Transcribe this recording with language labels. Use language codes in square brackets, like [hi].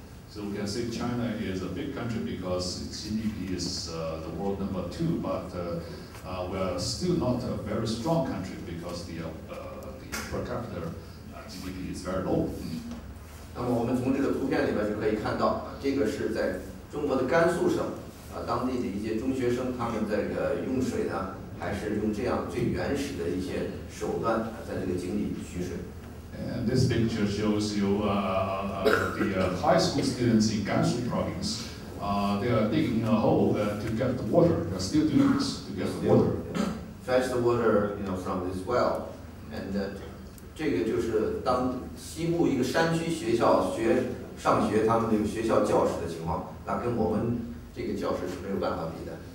[en] So we can say China is a big country because its GDP is the world number 2, but we are still not a very strong country because the per capita GDP is very low. [zh] 那么我们从这个图片里边就可以看到，这个是在中国的甘肃省当地的一些中学生，他们这个用水呢，还是用这样最原始的一些手段，在这个井里取水。 [en] And this picture shows you the high school students in Gansu province. They are digging a hole to get the water. They are still doing this to get the water. Fetch the water, from this well, and [zh] 这个就是当西部一个山区学校上学，他们这个学校教室的情况，那跟我们这个教室是没有办法比的。